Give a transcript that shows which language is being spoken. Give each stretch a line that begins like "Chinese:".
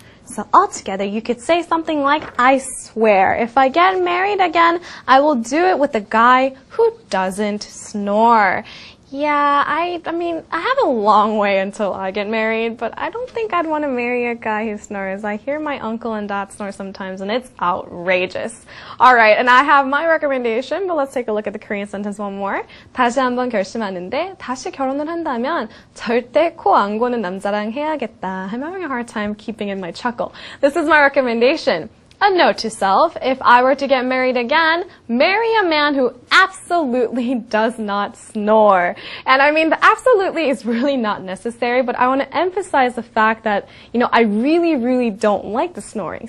English: So altogether, you could say something like, I swear, if I get married again, I will do it with a guy who doesn't snore. Yeah, I mean, I have a long way until I get married, but I don't think I'd want to marry a guy who snores. I hear my uncle and dad snore sometimes, and it's outrageous. All right, and I have my recommendation, but let's take a look at the Korean sentence one more.
Korean: 다시 한번 결심하는데 다시 결혼을 한다면 절대 코 안 고는 남자랑 해야겠다.
English: I'm having a hard time keeping in my chuckle. This is my recommendation. A note to self, if I were to get married again, marry a man who absolutely does not snore. And I mean, the absolutely is really not necessary, but I want to emphasize the fact that, I really, really don't like the snoring.